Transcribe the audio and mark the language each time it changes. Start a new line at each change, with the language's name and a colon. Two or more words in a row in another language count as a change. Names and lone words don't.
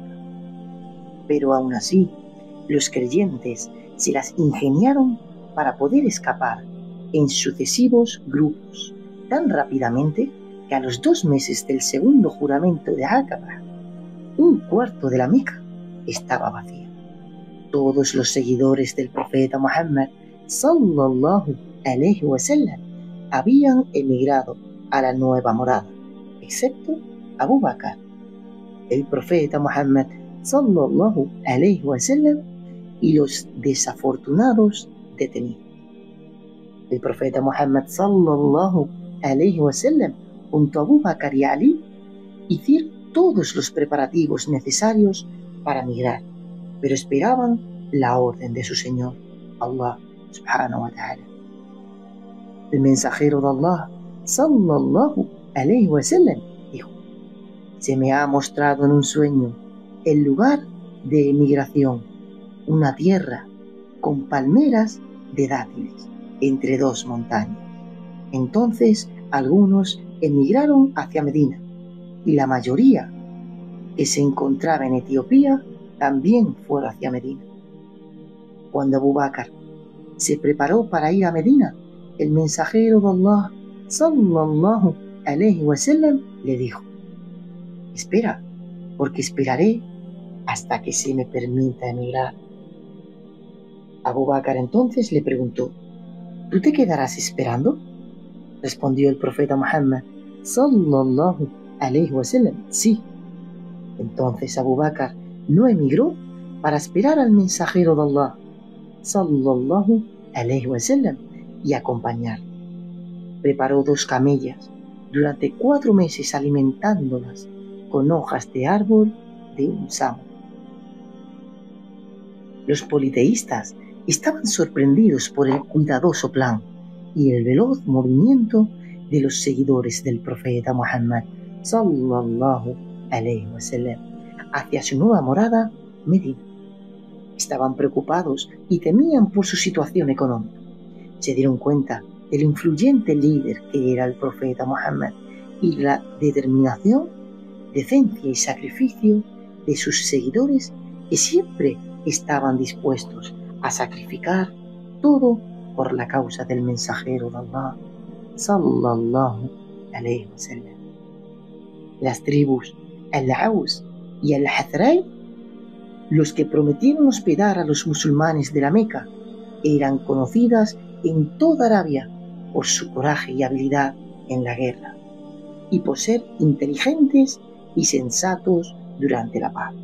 Spanish: Pero aún así, los creyentes se las ingeniaron para poder escapar en sucesivos grupos tan rápidamente que a los 2 meses del segundo juramento de Aqaba, un cuarto de la Meca estaba vacío. Todos los seguidores del profeta Muhammad
Arabic: صلى الله عليه وسلم
Spanish: habían emigrado a la nueva morada, excepto Abu Bakr, el profeta Muhammad
Arabic: صلى الله عليه وسلم
Spanish: y los desafortunados detenidos. El profeta Muhammad
Arabic: صلى الله عليه وسلم
Spanish: junto a Abu Bakr y Ali hicieron todos los preparativos necesarios para migrar, pero esperaban la orden de su Señor,
Arabic: الله سبحانه وتعالى.
Spanish: El mensajero de Allah
Arabic: صلى الله عليه وسلم
Spanish: dijo: se me ha mostrado en un sueño el lugar de emigración, una tierra con palmeras de dátiles entre 2 montañas. Entonces algunos emigraron hacia Medina y la mayoría que se encontraba en Etiopía también fueron hacia Medina. Cuando Abu Bakr se preparó para ir a Medina, el mensajero de Allah
Arabic: صلى الله عليه وسلم
Spanish: le dijo: espera, porque esperaré hasta que se me permita emigrar. Abu Bakr entonces le preguntó: ¿tú te quedarás esperando? Respondió el profeta Muhammad
Arabic: صلى الله عليه وسلم:
Spanish: sí. Entonces Abu Bakr no emigró para esperar al mensajero de Allah
Arabic: صلى الله عليه وسلم
Spanish: y acompañarlo. Preparó 2 camellas durante 4 meses, alimentándolas con hojas de árbol de un sámano. Los politeístas estaban sorprendidos por el cuidadoso plan y el veloz movimiento de los seguidores del profeta Muhammad
Arabic: صلى الله عليه وسلم
Spanish: hacia su nueva morada, Medina. Estaban preocupados y temían por su situación económica. Se dieron cuenta del influyente líder que era el profeta Muhammad y la determinación, decencia y sacrificio de sus seguidores, que siempre estaban dispuestos a sacrificar todo por la causa del mensajero de Allah
Arabic: صلى الله عليه وسلم.
Spanish: Las tribus Al-Aus y Al-Hazrai, los que prometieron hospedar a los musulmanes de la Meca, eran conocidas en toda Arabia por su coraje y habilidad en la guerra y por ser inteligentes y sensatos durante la paz.